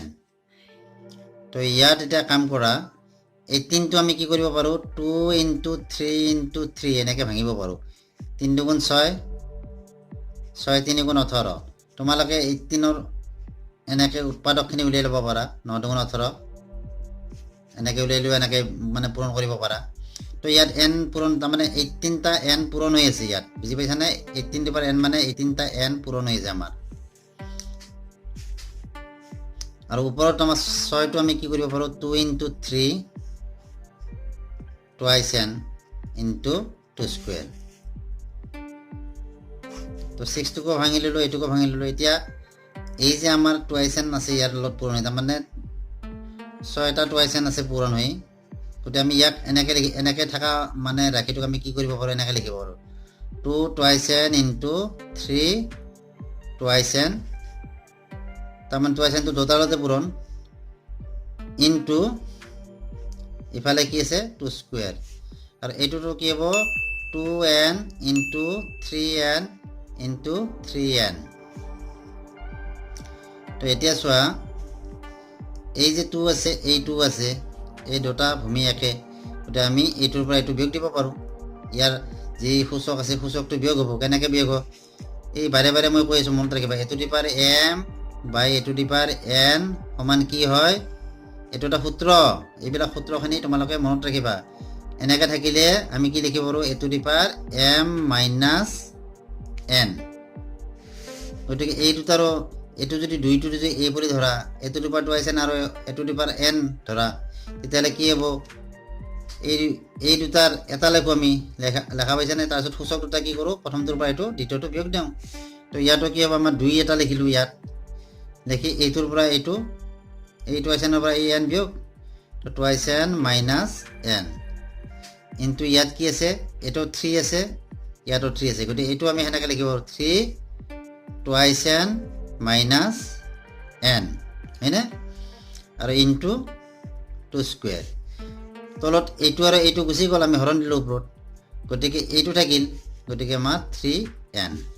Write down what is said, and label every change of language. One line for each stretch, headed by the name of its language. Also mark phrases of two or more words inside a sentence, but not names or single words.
Assamese: তো ইয়াত এতিয়া কাম কৰা, 18টো আমি কি কৰিব পাৰোঁ, 2 into 3 into 3 এনেকৈ ভাঙিব পাৰোঁ, 3 × 2 = 6, 6 × 3 = 18। তোমালোকে 18ৰ এনেকৈ উৎপাদকখিনি উলিয়াই ল'ব পাৰা, 9 × 2 = 18 এনেকৈ উলিয়াই লৈ এনেকৈ মানে পূৰণ কৰিব পাৰা। তো ইয়াত n পূৰণ, তাৰমানে 18টা n পূৰণ হৈ আছে ইয়াত, বুজি পাইছানে, 18
English: to the power n
Assamese: মানে 18টা n পূৰণ হৈ আছে আমাৰ। আৰু ওপৰত আমাৰ 6টো আমি কি কৰিব পাৰোঁ, 2 into 3
English: twice n into 2 square।
Assamese: তো 6টোকো ভাঙি ল'লোঁ, এইটোকো ভাঙি ল'লোঁ। এতিয়া এই যে আমাৰ
English: twice n
Assamese: আছে ইয়াৰ লগত পূৰণ হৈ, তাৰমানে 6টা
English: twice n
Assamese: আছে পূৰণ হৈ, গতিকে আমি ইয়াক এনেকৈ থকা মানে ৰাশিটোক আমি কি কৰিব পাৰোঁ, এনেকৈ লিখিব পাৰোঁ,
English: 2 twice n into 3 twice n,
Assamese: তাৰমানে
English: twice n
Assamese: টো দুটালতে পূৰণ, ইনটু ইফালে কি আছে
English: 2 square,
Assamese: আৰু এইটোতো কি হ'ব
English: 2n into 3n into 3n।
Assamese: তো এতিয়া চোৱা, এই যে 2 আছে, এই 2 আছে, এই দুটা ভূমি একে, গতিকে আমি এইটোৰ পৰা এইটো বিয়োগ দিব পাৰোঁ। ইয়াৰ যি সূচক আছে সূচকটো বিয়োগ হ'ব, কেনেকৈ বিয়োগ হ'ব, এই বাৰে বাৰে মই কৈ আছোঁ, মনত ৰাখিবা,
English: a to the power m
Assamese: বাই
English: a to the power n
Assamese: সমান কি হয়, এইটো এটা সূত্ৰ, এইবিলাক সূত্ৰখিনি তোমালোকে মনত ৰাখিবা। এনেকৈ থাকিলে আমি কি লিখিব পাৰোঁ,
English: a to the power m - n।
Assamese: গতিকে এই দুটাৰো, এইটো যদি দুইটো যদি a বুলি ধৰা,
English: a to the power twice n
Assamese: আৰু
English: a to the power n
Assamese: ধৰা, তেতিয়াহ'লে কি হ'ব, এই দুটাৰ এটা লিখোঁ আমি, লেখা পাইছানে, তাৰপিছত সূচক দুটা কি কৰোঁ, প্ৰথমটোৰ পৰা এইটো দ্বিতীয়টো বিয়োগ দিওঁ। তো ইয়াতো কি হ'ব, আমাৰ 2 এটা লিখিলোঁ, ইয়াত দেখি এইটোৰ পৰা এইটো, এই
English: twice n
Assamese: ৰ পৰা এই n বিয়োগ, তো
English: twice n - n
Assamese: ইনটু ইয়াত কি আছে, এইটো 3 আছে, ইয়াতো 3 আছে, গতিকে এইটো আমি সেনেকৈ লিখিব পাৰোঁ, 3
English: twice n minus n
Assamese: হয়নে আৰু
English: into two square
Assamese: তলত এইটো আৰু এইটো গুচি গ'ল আমি হৰণ দিলোঁ ওপৰত গতিকে এইটো থাকিল গতিকে আমাৰ 3n